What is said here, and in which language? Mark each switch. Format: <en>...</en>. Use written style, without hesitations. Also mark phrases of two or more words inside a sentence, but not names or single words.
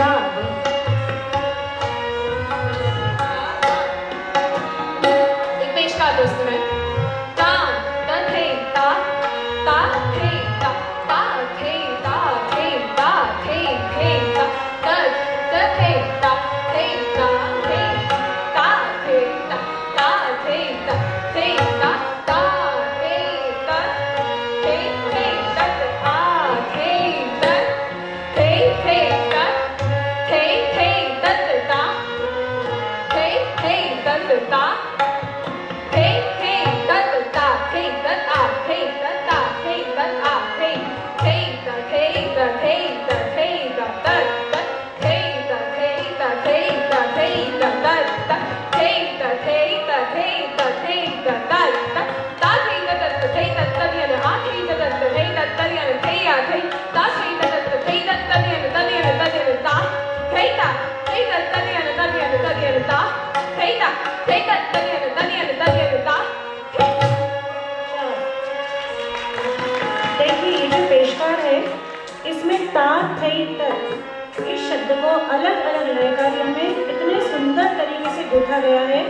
<hi>एक पेश का दोस्त में ता ता थे ता ता थे ता ता थे ता थे ता थे ता ता ता थे ता थे ता थे ता थे ता ता थे ता थे ता ता थे ता थे थे ता आ थे ता थे थे ता थे थे ता ता थे थे ता ता hey hey da da da hey da da hey da da hey da da hey hey da hey da hey da hey da da da hey da hey da hey da hey da da da hey da hey da hey da hey da da da da hey da da hey da da ya a hey da da hey da da ya hey ya hey da hey da da hey da da ya da ya da ya da hey da hey da da ya da ya da ya da hey da hey da da ya da ya da ya da देखिए ये जो पेशकार है इसमें ता थई तक इस शब्द को अलग अलग लय कार्यों में इतने सुंदर तरीके से गूंथा गया है।</hi>